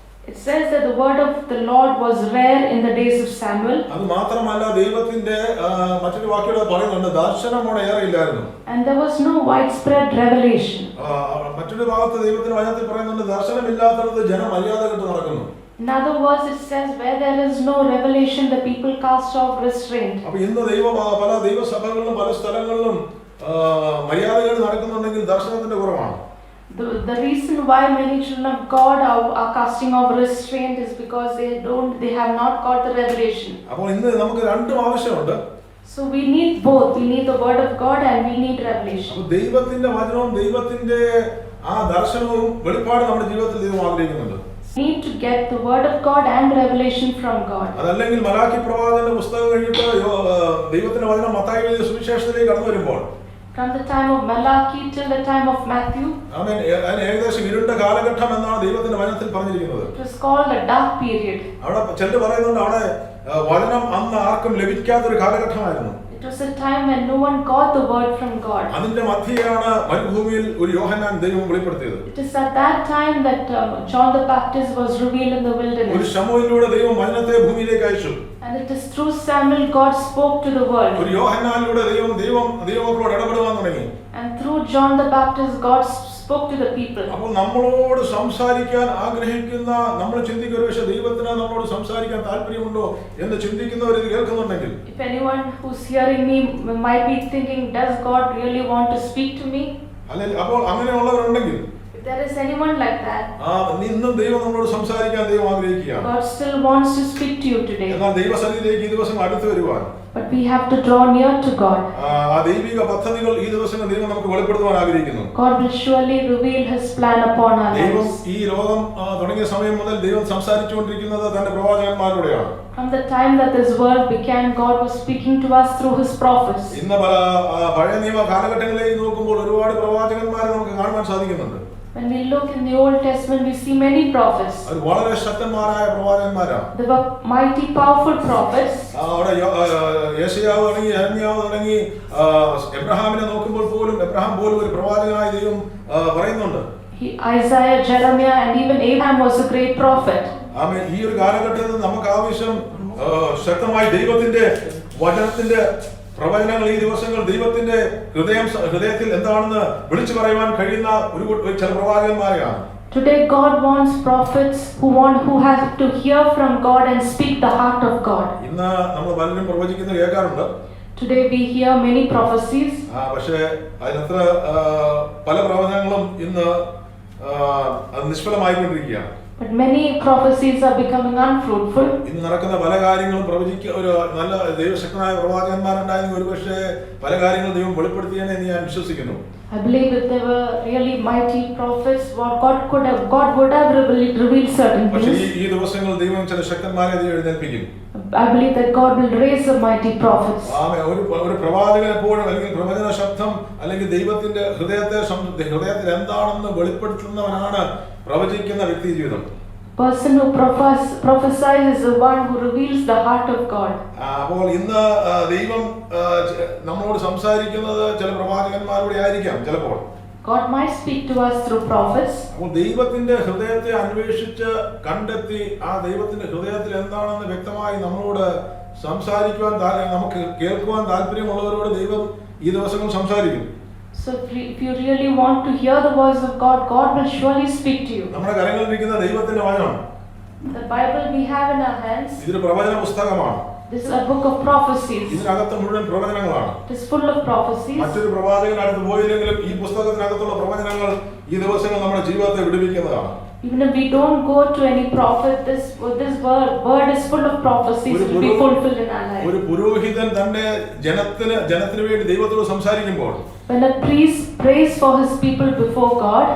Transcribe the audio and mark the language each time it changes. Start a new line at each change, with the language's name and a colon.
English: It says that the word of the Lord was rare in the days of Samuel.
Malayalam: അത് മാത്രമല്ല, ദൈവത്തിന്റെ മറ്റൊരു വാക്യോടെ പറയുന്നുണ്ട്, ദർശനം ഏറെ ഇല്ലായിരുന്നു.
English: And there was no widespread revelation.
Malayalam: മറ്റൊരു ഭാഗത്ത് ദൈവത്തിന്റെ വചനത്തിൽ പറയുന്നുണ്ട്, ദർശനമില്ലാത്തടത്ത് ജനം മര്യാദ കെട്ട് നടക്കുന്നു.
English: In other words, it says where there is no revelation, the people cast off restraint.
Malayalam: അപ്പോൾ ഇന്ന് പല ദൈവസഭകളിലും പല സ്ഥലങ്ങളിലും മര്യാദകൾ നടക്കുന്നുണ്ടെങ്കിൽ ദർശനത്തിന്റെ കുറവാണ്.
English: The reason why many children of God are casting off restraint is because they have not got the revelation.
Malayalam: അപ്പോൾ ഇന്ന് നമുക്ക് രണ്ടും ആവശ്യമുണ്ട്.
English: So we need both. We need the word of God and we need revelation.
Malayalam: അപ്പോൾ ദൈവത്തിന്റെ വചനവും ദൈവത്തിന്റെ ആ ദർശനവും വെളിപ്പാട് നമ്മുടെ ജീവിതത്തിൽ ദൈവം ആഗ്രഹിക്കുന്നുണ്ട്.
English: We need to get the word of God and revelation from God.
Malayalam: അതല്ലെങ്കിൽ മലാക്കി പ്രവാചകന്റെ പുസ്തകം കഴിഞ്ഞിട്ട് ദൈവത്തിന്റെ വചനം മത്തായി എഴുതിയ സുവിശേഷത്തിലേക്ക് കടന്നു വരുമ്പോൾ,
English: from the time of Malachi till the time of Matthew,
Malayalam: ആമേൻ, ഏകദേശം ഇരുണ്ട കാലഘട്ടം എന്നാണ് ദൈവത്തിന്റെ വചനത്തിൽ പറഞ്ഞിരിക്കുന്നത്.
English: it was called a dark period.
Malayalam: അവിടെ ചിലർ പറയുന്നുണ്ട്, അവിടെ വചനം അന്ന് ആർക്കും ലഭിക്കാത്തൊരു കാലഘട്ടമായിരുന്നു.
English: It was a time when no one got the word from God.
Malayalam: അതിന്റെ മധ്യയാണ് മരുഭൂമിയിൽ ഒരു യോഹന്നാൻ ദൈവം വെളിപ്പെടുത്തിയത്.
English: It is at that time that John the Baptist was revealed in the
Malayalam: ഒരു
English: wilderness.
Malayalam: ശമൂവേലിലൂടെ ദൈവം വചനത്തെ ഭൂമിയിലേക്ക് അയച്ചു.
English: And it is through Samuel God spoke to the world.
Malayalam: ഒരു യോഹന്നാനിലൂടെ ദൈവമക്കളോട് ഇടപെടുവാൻ തുടങ്ങി.
English: And through John the Baptist God spoke to the people.
Malayalam: അപ്പോൾ നമ്മളോട് സംസാരിക്കാൻ ആഗ്രഹിക്കുന്ന, നമ്മൾ ചിന്തിക്കുന്ന ഒരു പക്ഷേ ദൈവത്തിന് നമ്മളോട് സംസാരിക്കാൻ താല്പര്യമുണ്ടോ എന്ന് ചിന്തിക്കുന്നവർ ഇത് കേൾക്കുന്നുണ്ടെങ്കിൽ,
English: If anyone who's hearing me might be thinking, does God really want to speak to me?
Malayalam: അല്ലെങ്കിൽ അപ്പോൾ അങ്ങനെയുള്ളവരുണ്ടെങ്കിൽ,
English: If there is anyone like that,
Malayalam: ഇന്നും ദൈവം നമ്മളോട് സംസാരിക്കാൻ ദൈവം ആഗ്രഹിക്കുകയാണ്.
English: God still wants to speak to you today.
Malayalam: എന്നാൽ ദൈവസന്നിധിയിലേക്ക് ഈ ദിവസം അടുത്ത് വരുവാൻ,
English: But we have to draw near to God.
Malayalam: ആ ദൈവിക പദ്ധതികൾ ഈ ദിവസങ്ങൾ ദൈവം നമുക്ക് വെളിപ്പെടുത്തുവാൻ ആഗ്രഹിക്കുന്നു.
English: God will surely reveal His plan upon our
Malayalam: ദൈവം
English: lives.
Malayalam: ഈ ലോകം തുടങ്ങിയ സമയം മുതൽ ദൈവം സംസാരിച്ചുകൊണ്ടിരിക്കുന്നത് തന്റെ പ്രവാചകന്മാരിലൂടെയാണ്.
English: From the time that this world began, God was speaking to us through His prophets.
Malayalam: ഇന്ന് പഴയ നിയമ കാലഘട്ടങ്ങളിലേക്ക് നോക്കുമ്പോൾ ഒരുപാട് പ്രവാചകന്മാരെ നമുക്ക് കാണുവാൻ സാധിക്കുന്നുണ്ട്.
English: When we look in the Old Testament, we see many prophets.
Malayalam: അവർ വളരെ ശക്തന്മാരായ പ്രവാചകന്മാരാണ്.
English: They were mighty, powerful prophets.
Malayalam: അവിടെ യെശയ്യാവ് തുടങ്ങി യെരമ്യാവ് തുടങ്ങി എബ്രഹാമിനെ നോക്കുമ്പോൾ പോലും എബ്രഹാം പോലും ഒരു പ്രവാചകനായി ദൈവം പറയുന്നുണ്ട്.
English: Isaiah, Jeremiah, and even Abraham was a great prophet. ആമേൻ.
Malayalam: ഈ ഒരു കാലഘട്ടത്തിൽ നമുക്ക് ആവശ്യം ശക്തമായി ദൈവത്തിന്റെ വചനത്തിന്റെ പ്രവചനങ്ങൾ, ഈ ദിവസങ്ങൾ ദൈവത്തിന്റെ ഹൃദയത്തിൽ എന്താണെന്ന് വിളിച്ചു പറയുവാൻ കഴിയുന്ന ചില പ്രവാചകന്മാരെയാണ്.
English: Today God wants prophets who have to hear from God and speak the heart of God.
Malayalam: ഇന്ന് നമ്മൾ പലരും പ്രവചിക്കുന്നത് കേൾക്കാറുണ്ട്.
English: Today we hear many prophecies.
Malayalam: പക്ഷേ അതിനത്ര പല പ്രവചനങ്ങളും ഇന്ന് അത് നിഷ്ഫലമായിക്കൊണ്ടിരിക്കുകയാണ്.
English: But many prophecies are becoming unfruitful.
Malayalam: ഇന്ന് നടക്കുന്ന പല കാര്യങ്ങളും ഒരു നല്ല ദൈവശക്തനായ പ്രവാചകന്മാരുണ്ടായിരുന്നു, ഒരുപക്ഷെ പല കാര്യങ്ങളും ദൈവം വെളിപ്പെടുത്തിയെന്ന് ഞാൻ വിശ്വസിക്കുന്നു.
English: I believe that there were really mighty prophets. God would have revealed certain
Malayalam: പക്ഷേ
English: things.
Malayalam: ഈ ദിവസങ്ങളിൽ ദൈവം ചില ശക്തന്മാരെ എഴുന്നേൽപ്പിക്കും.
English: I believe that God will raise up mighty prophets.
Malayalam: ഒരു പ്രവാചകൻ എപ്പോഴും അല്ലെങ്കിൽ പ്രവചന ശബ്ദം അല്ലെങ്കിൽ ദൈവത്തിന്റെ ഹൃദയത്തിൽ എന്താണെന്ന് വെളിപ്പെടുത്തുന്നവനാണ് പ്രവചിക്കുന്ന വ്യക്തി ജീവിതം.
English: Person who prophesies is the one who reveals the heart of God.
Malayalam: അപ്പോൾ ഇന്ന് ദൈവം നമ്മളോട് സംസാരിക്കുന്നത് ചില പ്രവാചകന്മാരോടെ ആയിരിക്കാം ചിലപ്പോൾ.
English: God might speak to us through prophets.
Malayalam: അപ്പോൾ ദൈവത്തിന്റെ ഹൃദയത്തെ അന്വേഷിച്ച് കണ്ടെത്തി ആ ദൈവത്തിന്റെ ഹൃദയത്തിൽ എന്താണെന്ന് വ്യക്തമായി നമ്മളോട് സംസാരിക്കുവാൻ, നമുക്ക് കേൾക്കുവാൻ താല്പര്യമുള്ളവരോട് ദൈവം ഈ ദിവസങ്ങൾ സംസാരിക്കും.
English: So if you really want to hear the voice of God, God will surely speak to you.
Malayalam: നമ്മുടെ കരങ്ങളിൽ ഇരിക്കുന്ന ദൈവത്തിന്റെ വചനം,
English: The Bible we have in our hands,
Malayalam: ഇതൊരു പ്രവചന പുസ്തകമാണ്.
English: this is a book of prophecies.
Malayalam: ഇതിനകത്ത് മുഴുവൻ പ്രവചനങ്ങളാണ്.
English: It is full of prophecies.
Malayalam: മറ്റൊരു പ്രവാചകൻ അടുത്ത് പോയില്ലെങ്കിലും ഈ പുസ്തകത്തിനകത്തുള്ള പ്രവചനങ്ങൾ ഈ ദിവസങ്ങൾ നമ്മുടെ ജീവിതത്തെ വിടുവിക്കുന്നതാണ്.
English: Even if we don't go to any prophet, this word is full of prophecies to be fulfilled in our life.
Malayalam: ഒരു പുരോഹിതൻ തന്റെ ജനത്തിന് വേണ്ടി ദൈവത്തോട് സംസാരിക്കുമ്പോൾ,
English: When a priest prays for his people before God,